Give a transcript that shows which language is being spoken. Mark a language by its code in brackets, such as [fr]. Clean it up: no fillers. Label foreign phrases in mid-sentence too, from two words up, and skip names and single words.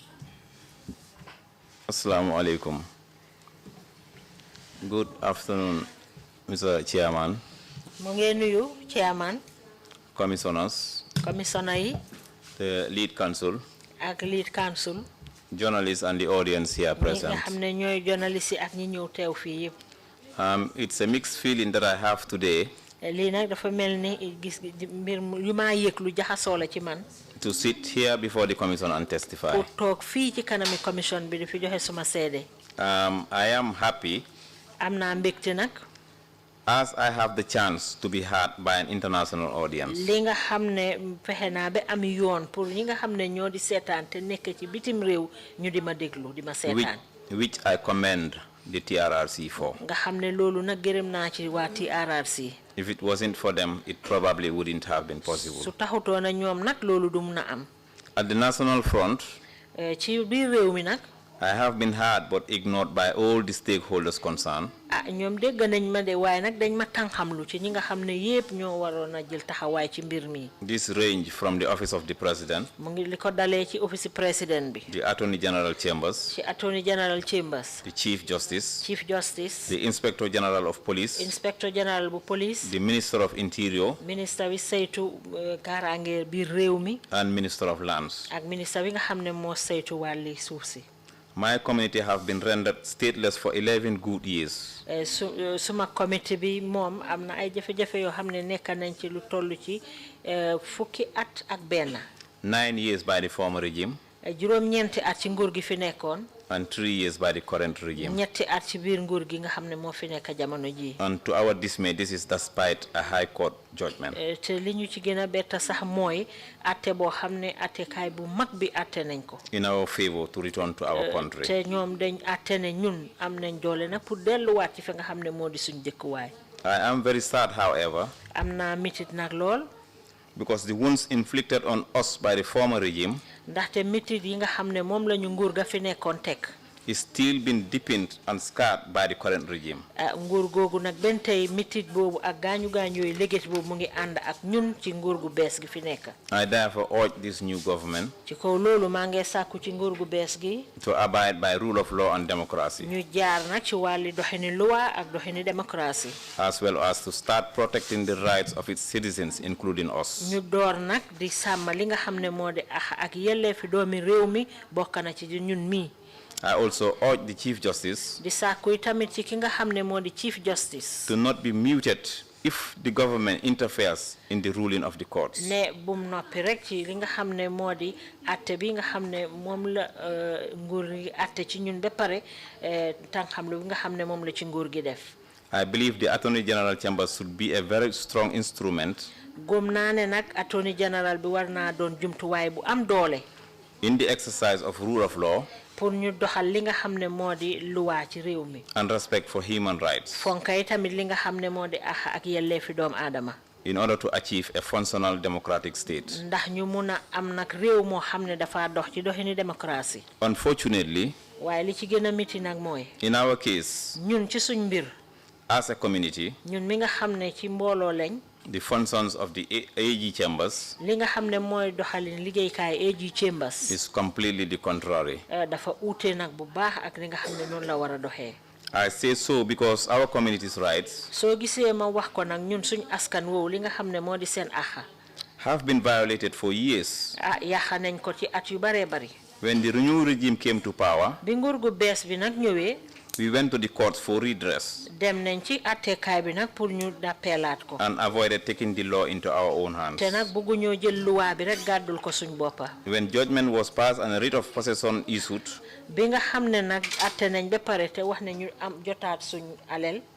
[ar] Assalamu alaikum. [en] Good afternoon, Mr. Chairman. [wo] Nuyu, Chairman. [en] Commissioners. [wo] Commissioner yi. [en] The lead counsel. Ak lead counsel. Journalists and the audience here present. [wo] Ñi nga xamne ñoy journalist ak ñi ñew teew fi yépp. [en] It's a mixed feeling that I have today. [wo] lii nag dafa mel ni gis mbir yu maa yëg lu jaxasoo la ci man. [en] To sit here before the commission and testify. [wo] pour toog fii ci kanami commission bi di fi joxe suma seede. [en] I am happy. [wo] am naa mbégte nag. [en] as I have the chance to be heard by an international audience. [wo] li nga xam ne fexe naa ba am yoon pour ñi nga xam ne ñoo di seetaan te nekk ci bitim réew ñu di ma déglu di ma seetaan. [en] which I commend the TRRC for. [wo] nga xam ne loolu nag gërëm naa ci waa TRRC. [en] If it wasn't for them, it probably wouldn't have been possible. [wo] su taxutoon a ñoom nag loolu du mun a am. [en] At the national front, [wo] ci biir réew mi nag. [en] I have been heard but ignored by all the stakeholders concerned. [wo] ñoom dégg nañ ma de waaye nag dañ ma tànxamlu ci ñi nga xam ne yépp ñoo waroon a jël taxawaay ci mbir mi. [en] This range from the office of the president. [wo] mu ngi li ko dalee ci office président bi. [en] The attorney general chambers. ci attorney general chambers. The chief justice. chief justice. The inspector general of police. inspector general bu police. The minister of interior. [wo] ministre bi saytu kaaraange biir réew mi. [en] And minister of lands. [wo] ak ministre bi nga xam ne moo saytu wàlli suuf si. [en] My community have been rendered stateless for 11 good years. [wo] Suma community bi moom am na ay jafe-jafe yoo xam ne nekk nañ ci lu toll ci fukki at ak benn. [en] 9 years by the former regime. [wo] juróom-ñeenti at ci nguur gi fi nekkoon. [en] And 3 years by the current regime. [wo] ñetti at ci biir nguur gi nga xam ne moo fi nekk jamono ji. [en] And to our dismay, this is despite a high court judgment. [wo] te li ñu ci gën a bett sax mooy atte boo xam ne attekaay bu mag bi atte nañ ko. [en] In our favor to return to our country. [wo] te ñoom dañ atte ne ñun am nañ doole nag pour delluwaat ci fi nga xam ne moo di suñ dëkkuwaay. [en] I am very sad, however. [wo] am naa mitit nag lool. [en] Because the wounds inflicted on us by the former regime [wo] ndaxte mitit yi nga xam ne moom la ñu nguur ga fi nekkoon teg. [en] is still been deepened and scarred by the current regime. [wo] nguur googu nag benn tey mitit boobu ak gaañu-gaañu yooyu léget boobu mu ngi ànd ak ñun ci nguur gu bees gi fi nekk. [en] I therefore urge this new government [wo] ci kaw loolu maa ngi sàkku ci nguur gu bees gi. [en] to abide by rule of law and democracy. [wo] ñu jaar nag ci wàlli doxini loi ak doxini démocratie. [en] as well as to start protecting the rights of its citizens, including us. [wo] ñu door nag di sàmm li nga xam ne moo di ak yelleefi doomi réew mi bokk na ci ñun mii. [en] I also urge the Chief Justice [wo] di sàkku tamit ci ki nga xam ne moo di [en] Chief Justice. to not be muted if the government interferes in the ruling of the courts. [wo] ne bum noppi rek ci li nga xam ne moo di atte bi nga xam ne moom la nguur gi atte ci ñun ba pare tànqamlu bi nga xam ne moom la ci nguur gi def. [en] I believe the Attorney General Chambers should be a very strong instrument [wo] gëm naa ne nag [en] Attorney General [wo] bi war naa doon jumtuwaay bu am doole. [en] in the exercise of rule of law [wo] pour ñu doxal li nga xam ne moo di luwaa ci réew mi. [en] and respect for human rights. [wo] fonkay tamit li nga xam ne moo di ak yelleefi doomu aadama. [en] in order to achieve a functional democratic state. [wo] ndax ñu mun a am nag réew moo xam ne dafa dox ci doxini démocratie. [en] Unfortunately, [wo] waaye li ci gën a miti nag mooy. [en] in our case, [wo] ñun ci suñ mbir. [en] as a community, [wo] ñun mi nga xam ne ci mbooloo lañ. [en] the functions of the AG chambers [wo] li nga xam ne mooy doxalin liggéeykaay [en] AG chambers is completely the contrary. [wo] dafa uute nag bu baax ak li nga xam ne noonu la war a doxee. [en] I say so because our community's rights [wo] soo gisee ma wax ko nag ñun suñ askan woowu li nga xam ne moo di seen axa. [en] have been violated for years. [wo] yàqa nañ ko ci at yu baree bari. [en] When the renewed regime came to power, [wo] bi nguur gu bees bi nag ñëwee. [en] we went to the courts for redress [wo] dem nañ ci attekaay bi nag pour ñu dappeelaat ko. [en] and avoided taking the law into our own hands. [wo] te nag bëgguñoo jël luwaa bi rek gàddul ko suñ boppa. [en] When judgment was passed and a writ of possession issued, [wo] bi nga xam ne nag atte nañ ba pare te wax ne ñu am jotaat suñ alel.